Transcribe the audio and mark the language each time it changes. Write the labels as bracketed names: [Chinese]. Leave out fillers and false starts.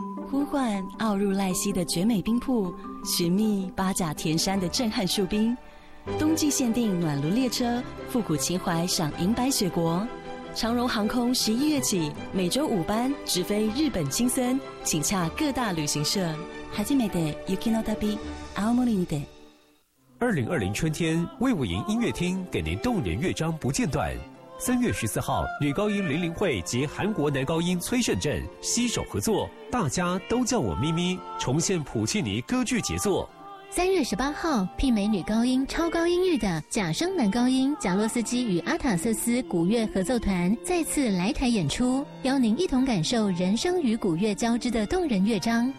[Chinese] 呼唤奥入赖溪的绝美冰瀑，寻觅八甲田山的震撼树冰。冬季限定暖炉列车，复古情怀赏银白雪国。长荣航空11月起每周五班直飞日本青森，请洽各大旅行社。 [Japanese] 初めて雪の旅、青森にて。 [Chinese] 2020春天，魏武营音乐厅给您动人乐章不间断。 3月14号，女高音林林慧及韩国男高音崔胜镇携手合作，大家都叫我咪咪，重现普契尼歌剧杰作。 3月18号，媲美女高音超高音域的假声男高音贾洛斯基与阿塔瑟斯古乐合奏团再次来台演出，邀您一同感受人声与古乐交织的动人乐章。